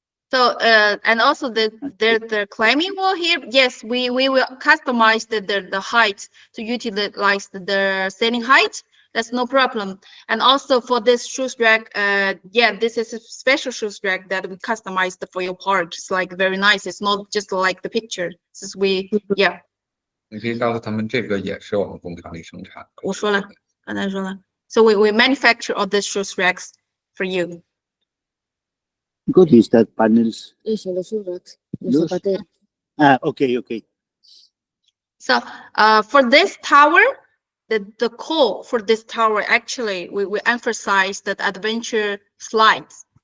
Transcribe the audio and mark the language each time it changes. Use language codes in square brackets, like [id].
[en] So, and also the climbing wall here, yes, we will customize the height to utilize the standing height. That's no problem. And also for this shoes rack, yeah, this is a special shoes rack that we customized for your part. It's like very nice. It's not just like the picture. Since we, yeah. [zh] 你可以告诉他们，这个也是我们工厂里生产。我说了，刚才说了。 [en] So we manufacture all these shoes racks for you. What is that panels? [es] Eso, los racks, los Los- zapateros. [en] Ah, okay, okay. So for this tower, the core for this tower, actually, we emphasize that adventure slides.